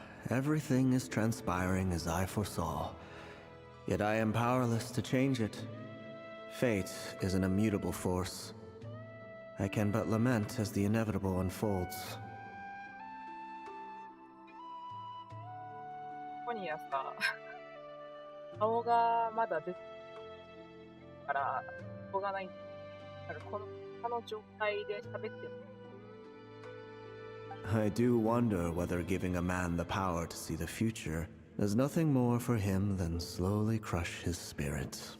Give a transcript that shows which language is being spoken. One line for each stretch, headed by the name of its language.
English: Everything is transpiring as I foresaw, yet I am powerless to change it. Fate is an immutable force. I can but lament as the inevitable unfolds.
Japanese: ここにはさ、顔がまだ出てるから、しょうがない。だからこの状態で喋ってる。
English: I do wonder whether giving a man the power to see the future is nothing more for him than slowly crush his spirit.